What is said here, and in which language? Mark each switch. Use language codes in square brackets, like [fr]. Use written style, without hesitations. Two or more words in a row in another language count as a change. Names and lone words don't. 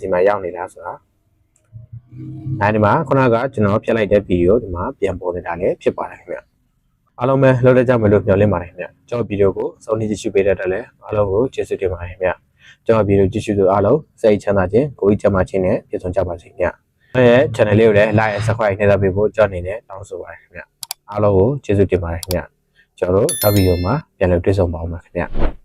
[my] မှာရောက်နေတာဆိုတာအဲဒီမှာခုနကကျွန်တော်ဖြတ်လိုက်တဲ့ဗီဒီယိုဒီမှာပြန်ပေါ်နေတာလည်းဖြစ်ပါတယ်ခင်ဗျအားလုံးပဲလောက်တကြမယ်လို့မျှော်လင့်ပါတယ်ခင်ဗျကျွန်တော်ဗီဒီယိုကိုစုံနေကြည့်ရှုပေးတဲ့အတွက်လည်းအားလုံးကိုကျေးဇူးတင်ပါတယ်ခင်ဗျကျွန်တော်ဗီဒီယိုကြည့်ရှုသူအားလုံးစိတ်ချမ်းသာခြင်းကိုယ်ကြီးကျန်းမာခြင်းနဲ့ပြည့်စုံကြပါစေခင်ဗျကျွန်တော်ရဲ့ channel လေးကိုလည်း [en] like and subscribe [my] နဲ့တပ်ပေးဖို့ကျွန်တော်အနေနဲ့တောင်းဆိုပါတယ်ခင်ဗျအားလုံးကိုကျေးဇူးတင်ပါတယ်ခင်ဗျကျွန်တော်တို့နောက်ဗီဒီယိုမှာပြန်လည်တွေ့ဆုံပါဦးမယ်ခင်ဗျ